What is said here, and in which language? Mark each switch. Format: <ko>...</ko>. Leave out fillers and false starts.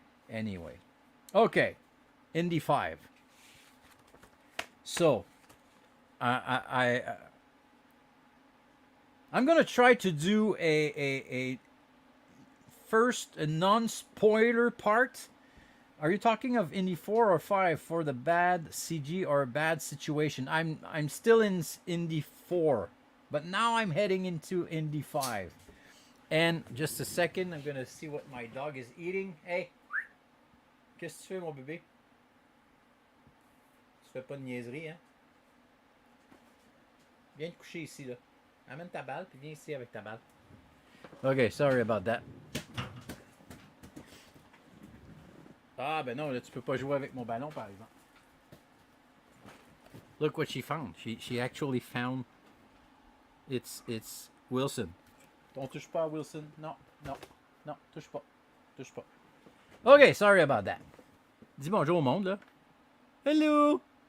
<en>Anyway, okay, Indy 5. So, I'm gonna try to do a first a non-spoiler part. Are you talking of Indy 4 or 5 for the bad CG or a bad situation? I'm still in Indy 4, but now I'm heading into Indy 5. And just a second, I'm gonna see what my dog is eating.</en> <fr>Hey, qu'est-ce que tu fais, mon bébé? Tu fais pas de niaiserie, hein? Viens te coucher ici, là. Amène ta balle, puis viens ici avec ta balle.</fr> <en>Okay, sorry about that.</en> <fr>Ah, ben non, là, tu peux pas jouer avec mon ballon, par exemple.</fr> <en>Look what she found. She actually found it's Wilson. Don't</en> <fr>touche pas, Wilson.</fr> <en>No,</en> <fr>touche pas. Touche pas.</fr> <en>Okay, sorry about that.</en> <fr>Dis bonjour au monde, là.</fr> <en>Hello!</en>